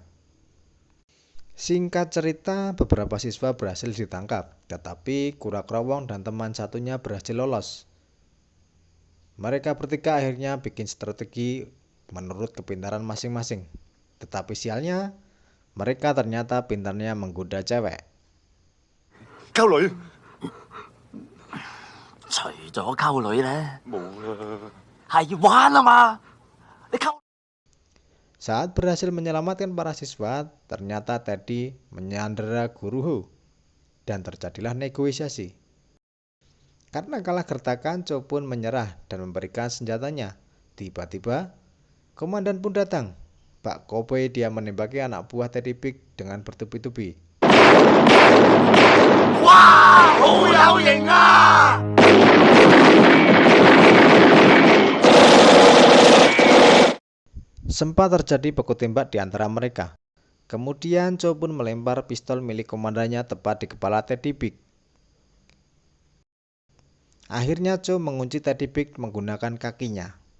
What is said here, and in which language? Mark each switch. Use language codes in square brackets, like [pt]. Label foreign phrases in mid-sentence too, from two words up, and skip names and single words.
[id] Singkat cerita, beberapa siswa berhasil ditangkap, tetapi Kura-Kura Wong dan teman satunya berhasil lolos. Mereka bertiga akhirnya bikin strategi menurut kepintaran masing-masing. Tetapi sialnya, mereka ternyata pintarnya menggoda cewek. [yue] 溝女除咗溝女咧，冇啦。係玩啊嘛！你溝 [id] Saat berhasil menyelamatkan para siswa, ternyata Teddy menyandera Guru Ho dan terjadilah negosiasi. Karena kalah gertakan, Cho pun menyerah dan memberikan senjatanya. Tiba-tiba, komandan pun datang. Pak Kobe dia menembaki anak buah Teddy Big dengan bertubi-tubi. [yue] 哇，好有型啊！ [id] Sempat terjadi baku tembak di antara mereka. Kemudian Cho pun melempar pistol milik komandannya tepat di kepala Teddy Big. Akhirnya Cho mengunci Teddy Big menggunakan kakinya.